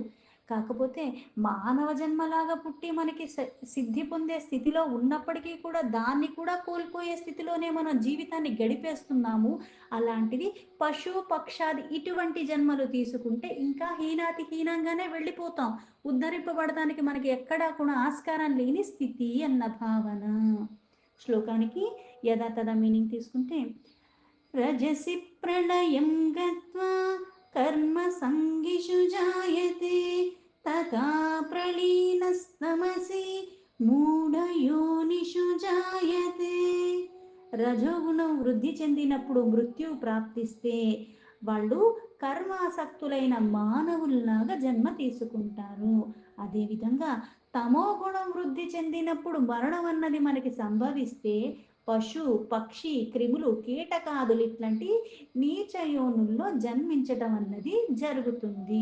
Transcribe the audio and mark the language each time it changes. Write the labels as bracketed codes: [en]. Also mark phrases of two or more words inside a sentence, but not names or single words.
[te] కాకపోతే మానవ జన్మలాగా పుట్టి మనకి సిద్ధి పొందే స్థితిలో ఉన్నప్పటికీ కూడా దాన్ని కూడా కోల్పోయే స్థితిలోనే మనం జీవితాన్ని గడిపేస్తున్నాము. అలాంటిది పశు, పక్షాది ఇటువంటి జన్మలు తీసుకుంటే ఇంకా హీనాతి హీనంగానే వెళ్ళిపోతాం. ఉద్ధరింపబడటానికి మనకి ఎక్కడా కూడా ఆస్కారం లేని స్థితి అన్న భావన. శ్లోకానికి యథాతథ మీనింగ్ తీసుకుంటే [sa] रजसि प्रलयं गत्वा कर्मसङ्गिषु जायते तथा प्रलीनस्तमसि మూఢయోనిషు జాయతే. [te] రజోగుణం వృద్ధి చెందినప్పుడు మృత్యు ప్రాప్తిస్తే వాళ్ళు కర్మాసక్తులైన మానవుల్లాగా జన్మ తీసుకుంటారు. అదేవిధంగా తమో గుణం వృద్ధి చెందినప్పుడు మరణం అన్నది మనకి సంభవిస్తే పశు, పక్షి, క్రిములు, కీటకాదులు ఇట్లాంటి నీచయోనుల్లో జన్మించటం అన్నది జరుగుతుంది.